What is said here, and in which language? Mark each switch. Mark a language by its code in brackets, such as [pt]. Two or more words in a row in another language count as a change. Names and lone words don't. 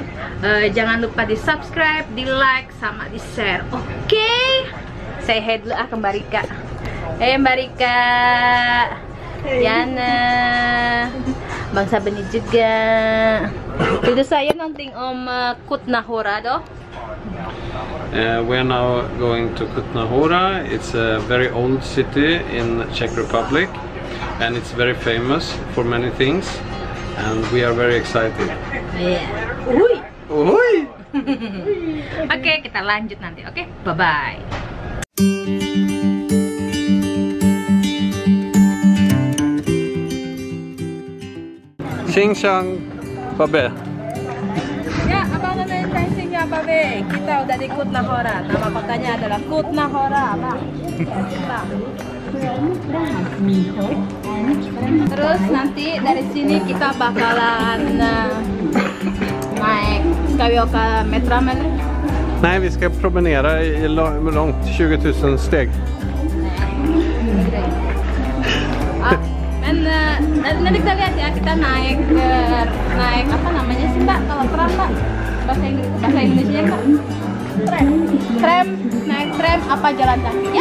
[id] Jangan lupa di subscribe, di like, sama di share. Oke? [en] Say hi [id] dulu ke Mbak Rika. Mbak Rika, Yana, Bang Sabeni juga. Itu saya nonton Kutná Hora doh. [en] We're now going to Kutná Hora. It's a very old city in Czech Republic, and it's very famous for many things. And we are very excited. Yeah. Uhuy! [id] Oke, kita lanjut nanti. Oke, bye-bye. Xing Shang Babe. Ya, abang namanya Cang-cingnya Babe. Kita udah di Kutná Hora. Nama kotanya adalah Kutná Hora, Bang. Terus nanti dari sini kita bakalan naik. [sv] Ska vi åka metram eller? Nej, vi ska promenera långt, 20 000 steg. [id] Nanti kita lihat ya, kita naik apa namanya sih Mbak kalau tram Mbak? Bahasa Indonesia Mbak? Tram, naik tram apa jalan kaki ya?